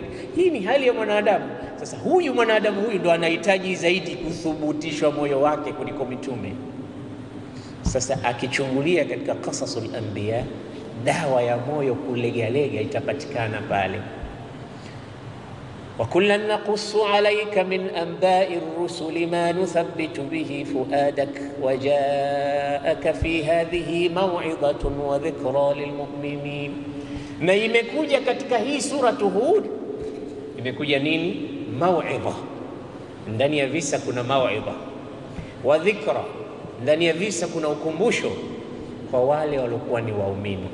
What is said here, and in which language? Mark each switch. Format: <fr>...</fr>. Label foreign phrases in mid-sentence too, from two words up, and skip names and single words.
<sw>Hii ni hali ya mwanadamu. Sasa huyu mwanadamu huyu ndo anahitaji zaidi kuthubutishwa moyo wake kuliko mitume. Sasa akichungulia katika</sw> <ar>قصص الأنبياء,</ar> <sw>dawa ya moyo kulegalega itapatikana pale.</sw> <ar>وكلا نقص عليك من أنباء الرسل ما نثبت به فؤادك وجاءك في هذه موعظة وذكرى للمؤمنين.</ar> <sw>Na imekuja katika hii sura Hud, imekuja nini? Maw'idha. Ndani ya visa kuna maw'idha,</sw> <ar>وذكرى,</ar> <sw>ndani ya visa kuna ukumbusho kwa wale waliokuwa ni waumini.</sw>